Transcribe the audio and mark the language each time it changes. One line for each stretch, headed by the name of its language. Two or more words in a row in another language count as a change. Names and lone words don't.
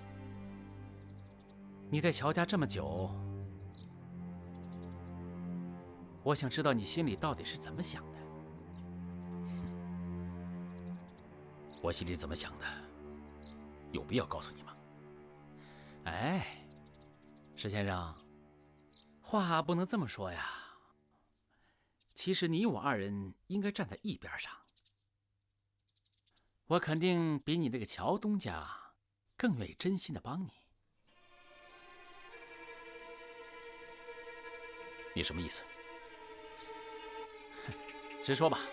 Chinese: 你在喬家這麼久，我想知道你心裡到底是怎麼想的。我心裡怎麼想的，有必要告訴你嗎？哎，石先生，话不能这么说呀。其實你我二人應該站在一邊上。我肯定比你這個喬東家更願意真心的幫你。你什麼意思？直說吧。